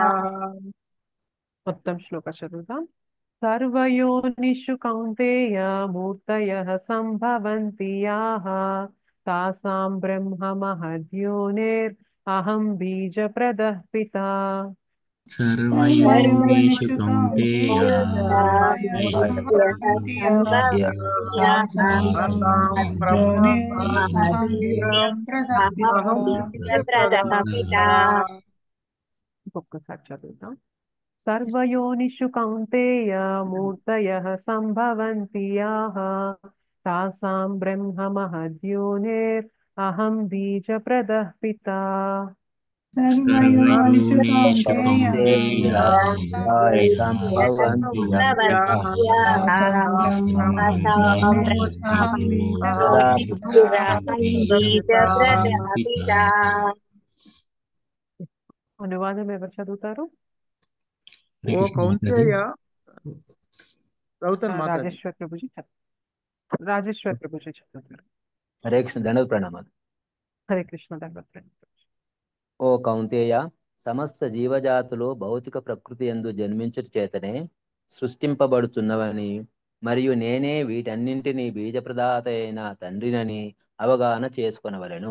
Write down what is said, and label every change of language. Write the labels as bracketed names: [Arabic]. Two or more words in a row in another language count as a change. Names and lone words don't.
[Sanskrit] उत्तम श्लोक चतुर्थं सर्वयोनिषु कौन्तेय मूर्तयः सम्भवन्ति याः तासां ब्रह्म महद्योनिरहं बीजप्रदः पिता सर्वयोनिषु कौन्तेय मूर्तयः मूर्तयः सम्भवन्ति याः तासां ब्रह्मयोनिरहं अहं अहं बीजप्रदः पिता [Telugu] ఒక్కసారి చదువుతాం [Sanskrit] सर्वयोनिषु कौन्तेय मूर्तयः सम्भवन्ति याः तासां ब्रह्म महद्योनिरहं बीजप्रदः पिता सर्वयोनिषु कौन्तेय कौन्तेय मूर्तयः सम्भवन्ति याः सम्भवन्ति याः तासां तासां बीजप्रदपिता [Telugu] అనువాదం ఎవరు చదువుతారు హరే ఓ కృష్ణ మాతాజీ కౌంతేయ చదువుతాను మాతాజీ రాజేశ్వర్ ప్రభుజీ రాజేశ్వర్ ప్రభుజీ చదువుతారు హరే కృష్ణ దండ ప్రణామాలు. హరే కృష్ణ దండోత్సవం. ఓ కౌంతేయ, సమస్త జీవజాతులు భౌతిక ప్రకృతి యందు జన్మించుట చేతనే సృష్టింపబడుతున్నవని మరియు నేనే వీటన్నింటినీ బీజప్రదాత అయిన తండ్రినని అవగాహన చేసుకొనవలెను.